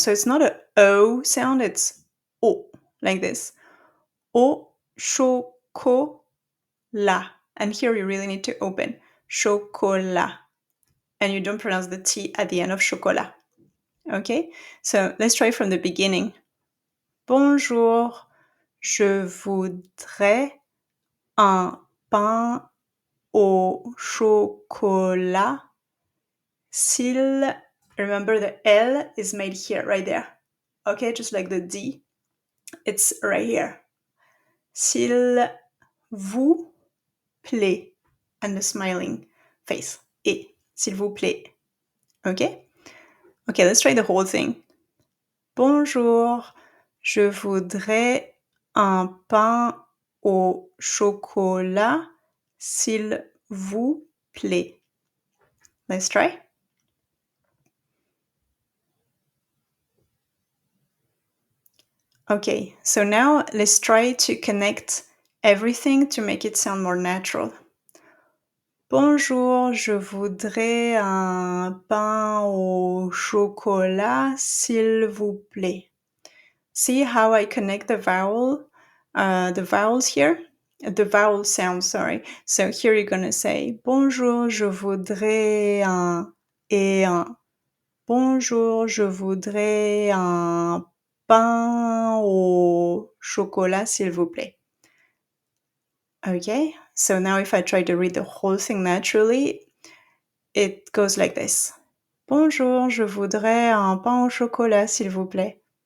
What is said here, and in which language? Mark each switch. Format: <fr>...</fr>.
<en>So it's not a O sound, it's O, like this.</en> <fr>Au chocolat.</fr> <en>And here you really need to open. Chocolat. And you don't pronounce the T at the end of chocolat. Okay? So let's try from the beginning.</en> <fr>Bonjour, je voudrais un pain au chocolat.</fr> <en>S'il, remember the L is made here, right there. Okay, just like the D. It's right here.</en> <fr>S'il vous plaît.</fr> <en>And the smiling face.</en> <fr>Et, s'il vous plaît.</fr> <en>Okay? Okay, let's try the whole thing.</en> <fr>Bonjour, je voudrais un pain au chocolat, s'il vous plaît.</fr> <en>Let's try. Okay, so now let's try to connect everything to make it sound more natural.</en> <fr>Bonjour, je voudrais un pain au chocolat, s'il vous plaît.</fr> <en>See how I connect the vowels here? The vowel sound, sorry. So here you're going to say</en> <fr>Bonjour, je voudrais un et un. Bonjour, je voudrais un pain au chocolat, s'il vous plaît.</fr> <en>Okay, so now if I try to read the whole thing naturally, it goes like this.</en> <fr>Bonjour, je voudrais un pain au chocolat, s'il vous plaît.</fr>